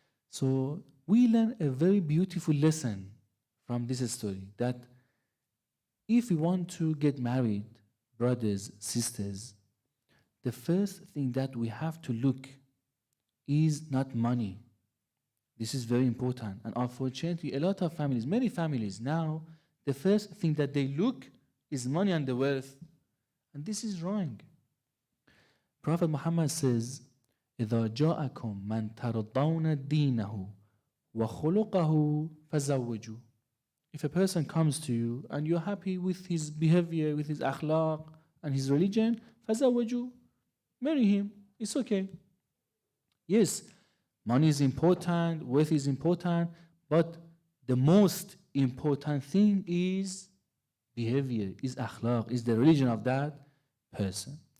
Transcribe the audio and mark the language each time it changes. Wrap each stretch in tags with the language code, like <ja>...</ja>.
<en>So we learn a very beautiful lesson from this story, that if we want to get married, brothers, sisters, the first thing that we have to look is not money. This is very important. And unfortunately, a lot of families, many families now, the first thing that they look is money and the wealth. And this is wrong. Prophet Muhammad says,</en> <ar>إِذَا جَاءَكُمْ مَنْ تَرْضَوْنَ دِينَهُ وَخُلُقَهُ فَزَوِّجُوا.</ar> <en>If a person comes to you and you're happy with his behavior, with his akhlaq and his religion, فَزَوِّجُوا. Marry him. It's okay. Yes, money is important, wealth is important, but the most important thing is behavior, is akhlaq, is the religion of that person.</en>